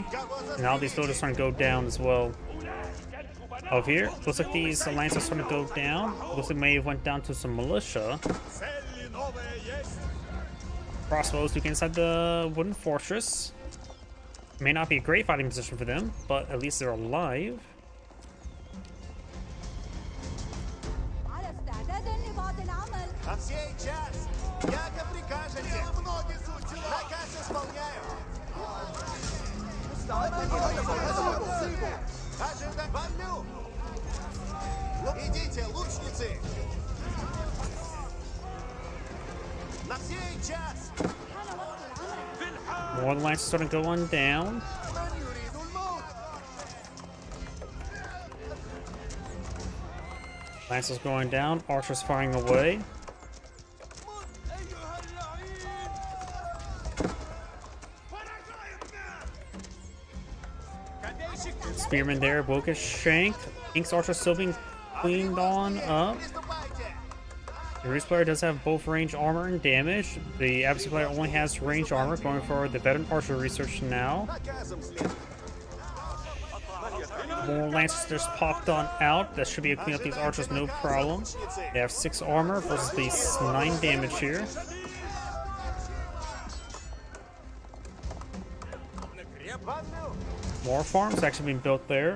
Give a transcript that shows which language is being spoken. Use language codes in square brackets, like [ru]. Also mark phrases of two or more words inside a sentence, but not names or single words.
[en] And now these villagers are starting to go down as well. Over here, looks like these lancers are starting to go down. Looks like may have went down to some militia. Crossbows to get inside the wooden fortress. May not be a great fighting position for them, but at least they're alive. [ar] على استعداد لبعض العمل. [ru] А в сей час, яко прикажете, наказ исполняю. Ожидать вовлю. Идите, лучницы. На сей час. [ar] حان وقت العمل. [en] More lancers starting to go on down. Lancers going down, archers firing away. Spearman there will get shanked. Ink's archer still being cleaned on up. The Roost player does have both range armor and damage. The adversary player only has range armor, going for the veteran archer research now. [ru] Наказом следует. [en] More lancers just popped on out. That should be able to clean up these archers, no problem. They have 6 armor versus these 9 damage here. More farms actually being built there.